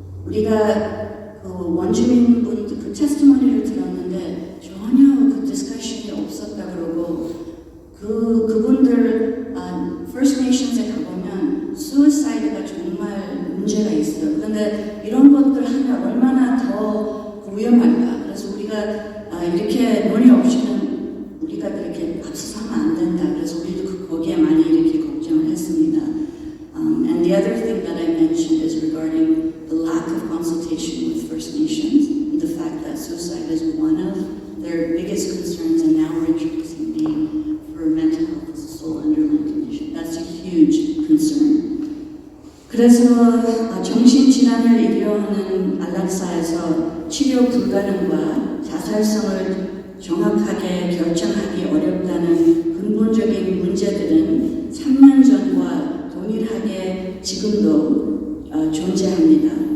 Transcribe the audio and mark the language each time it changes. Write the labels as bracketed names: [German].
[Korean] 우리가 그 원주민분 그 테스티머니를 들었는데 전혀 그 디스커션이 없었다 그러고 그분들 First Nations에 가보면 suicide가 정말 문제가 있어요. 그런데 이런 것들 하면 얼마나 더 위험할까? 그래서 우리가 이렇게 논의 없이는 우리가 이렇게 앞서서 하면 안 된다. 그래서 우리도 거기에 많이 이렇게 걱정을 했습니다. [English] And the other thing that I mentioned is regarding the lack of consultation with First Nations, and the fact that suicide is one of their biggest concerns, and now we're introducing being for mental health as a sole underlying condition. That's a huge concern. [Korean] 그래서 정신질환을 일으켜하는 안락사에서 치료 불가능과 자살성을 정확하게 결정하기 어렵다는 근본적인 문제들은 3년 전과 동일하게 지금도 존재합니다.